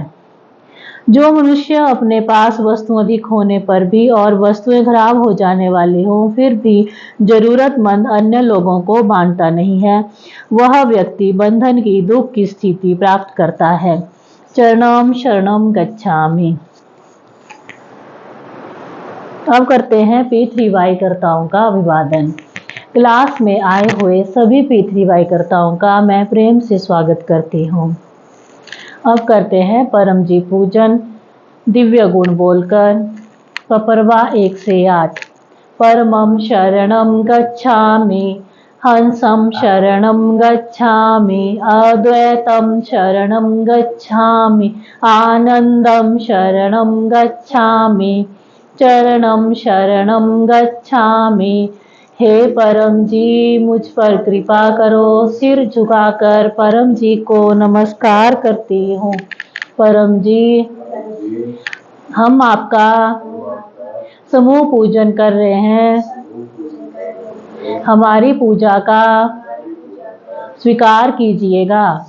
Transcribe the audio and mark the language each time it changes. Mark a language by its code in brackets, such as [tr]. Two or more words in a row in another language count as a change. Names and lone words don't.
[hi] जो मनुष्य अपने पास वस्तु अधिक होने पर भी और वस्तुएं खराब हो जाने वाली हो, फिर भी जरूरतमंद अन्य लोगों को बांटता नहीं है, वह व्यक्ति बंधन की दुख की स्थिति प्राप्त करता है। [pi] चरणम शरणम गच्छामि। [hi] अब करते हैं पीतृवाईकर्ताओं का अभिवादन। क्लास में आए हुए सभी पीतृवाईकर्ताओं का मैं प्रेम से स्वागत करती हूँ। अब करते हैं परम जी पूजन दिव्य गुण बोलकर। पपरवा 1 से 8। [pi] परमं शरणं गच्छामि, हंसं शरणं गच्छामि, अद्वैतं शरणं गच्छामि, आनंदं शरणं गच्छामि, चरणं शरणं गच्छामि। [hi] हे परम जी, मुझ पर कृपा करो। सिर झुकाकर परम जी को नमस्कार करती हूँ। परम जी, हम आपका समूह पूजन कर रहे हैं। हमारी पूजा का स्वीकार कीजिएगा।